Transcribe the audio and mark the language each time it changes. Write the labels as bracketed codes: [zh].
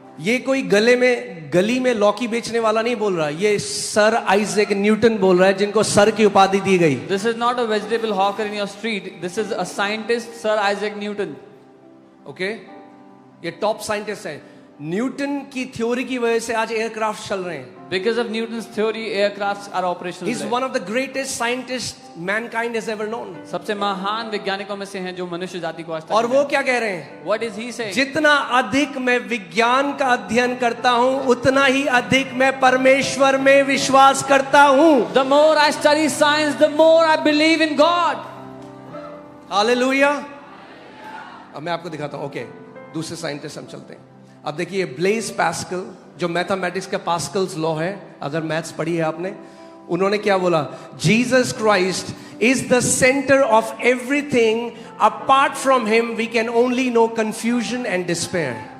[hi] ये कोई गली में लौकी बेचने वाला नहीं बोल रहा, ये सर आइजैक न्यूटन बोल रहा है, जिनको सर की उपाधि दी गई. [en] This is not a vegetable hawker in your street, this is a scientist, sir Isaac Newton. [hi] Okay, ये टॉप साइंटिस्ट है. न्यूटन की थ्योरी की वजह से आज एयरक्राफ्ट चल रहे हैं. [en] Because of Newton's theory, aircrafts are operational. He's one of the greatest scientists mankind has ever known. [hi] सबसे महान वैज्ञानिकों में से हैं जो मनुष्य जाति को आज तक. और वो क्या कह रहे हैं? [en] What is he saying? [hi] जितना अधिक मैं विज्ञान का अध्ययन करता हूं उतना ही अधिक मैं परमेश्वर में विश्वास करता हूं. [en] The more I study science, the more I believe in God. [hi] Hallelujah. अब मैं आपको दिखाता हूं. ओके, दूसरे साइंटिस्ट हम चलते हैं. अब देखिए, ब्लेज पास्कल, जो मैथमेटिक्स का पास्कल्स लॉ है, अगर मैथ्स पढ़ी है आपने, उन्होंने क्या बोला? [en] Jesus Christ is the centre of everything, apart from him we can only know confusion and despair.